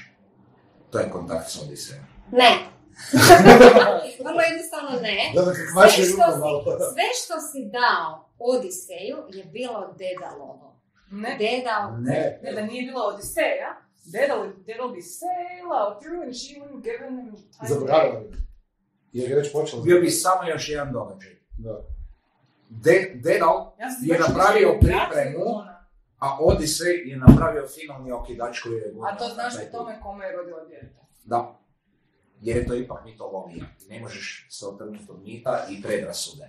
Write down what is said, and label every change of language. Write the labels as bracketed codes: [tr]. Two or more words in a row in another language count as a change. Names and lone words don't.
[hr] To je kontakt s Odisejem. Ne. Vrlo jednostavno ne. Sve što si dao Odiseju je bilo Dedalovo. Ne, da nije bilo Odiseja. [en] Dedal bi sailed through and she wouldn't give him time. [hr] Zaboravila bi. Jer je već počelo. Bio bi samo još jedan događaj. Da. Dedal je napravio pripremu, a Odisej je napravio finalni okidač koji je... A to znaš po tome kome je rodila djete? Da. Jer je to ipak mitologija. Ne možeš se otrnuti od mita i predrasude.